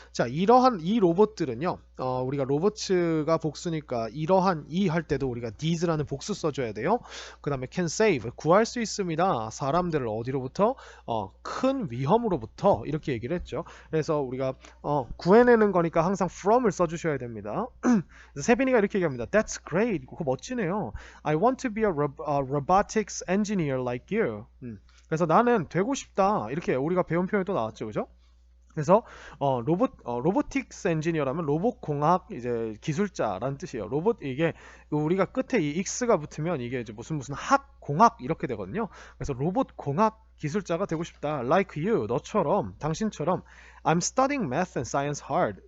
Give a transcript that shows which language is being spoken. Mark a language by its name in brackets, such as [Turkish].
[Korean] 자, 이러한 이 로봇들은요. 우리가 로봇가 복수니까 이러한 이 할 때도 우리가 these라는 복수 써줘야 돼요. 그 다음에 [English] can save [Korean] 구할 수 있습니다. 사람들을 어디로부터? 큰 위험으로부터 이렇게 얘기를 했죠. 그래서 우리가 구해내는 거니까 항상 from을 써주셔야 됩니다. 세빈이가 이렇게 얘기합니다. [English] That's great. [Korean] 그거 멋지네요. [English] I want to be a robotics engineer like you. [Korean] 그래서 나는 되고 싶다. 이렇게 우리가 배운 표현이 또 나왔죠. 그죠? 그래서 로보틱스 엔지니어라면 로봇 공학 이제 기술자라는 뜻이에요. 로봇 이게 우리가 끝에 이 x가 붙으면 이게 이제 무슨 학 공학 이렇게 되거든요. 그래서 로봇 공학 기술자가 되고 싶다. [English] Like you, [Korean] 너처럼, 당신처럼. [English] I'm studying math and science hard.